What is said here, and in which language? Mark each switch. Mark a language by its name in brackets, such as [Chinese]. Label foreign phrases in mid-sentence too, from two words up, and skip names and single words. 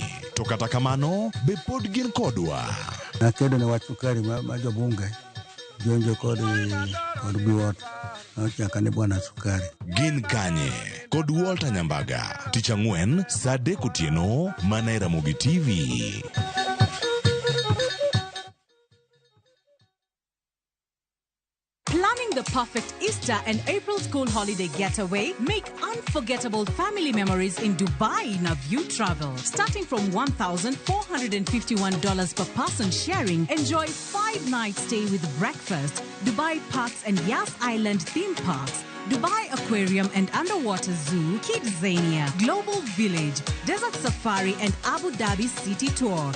[Luo (Kenya and Tanzania)] To kata kamano be pod gin kodwa. Nakedo ne wach sukari ma jobunge jonjo kod biwot nyaka ne bwana sukari. Gin kanye kod Walter Nyambaga tich ang'wen saa 3 otieno mana e Ramogi TV. [English] Planning the perfect Easter and April school holiday getaway? Make unforgettable family memories in Dubai Naview Travel. Starting from $1,451 per person sharing, enjoy 5 nights stay with breakfast, Dubai Parks and Yas Island theme parks, Dubai Aquarium and Underwater Zoo, Kidzania, Global Village, Desert Safari and Abu Dhabi City Tour.